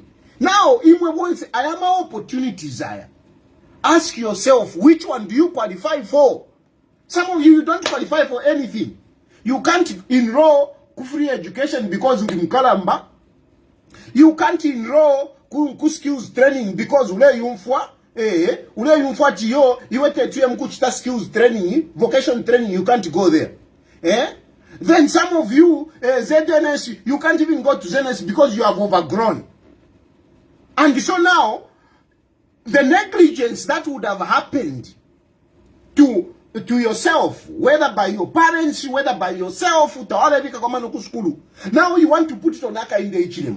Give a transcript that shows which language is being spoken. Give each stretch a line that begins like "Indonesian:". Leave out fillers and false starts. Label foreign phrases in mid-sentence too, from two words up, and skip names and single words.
English: Now, I am opportunities there. Ask yourself, which one do you qualify for? Some of you don't qualify for anything. You can't enroll ku free education because
Bemba: uli mkalamba.
English: You can't enroll ku skills training because
Bemba: ule yumfwa. Ule yumfwa tiyo, iwete tuye mkuchita
English: skills training, vocation training, you can't go there. Then some of you, ZNS, you can't even go to ZNS because you have overgrown. And so now, the negligence that would have happened to yourself, whether by your parents, whether by yourself, now you want to put it on Akainde Ichilema.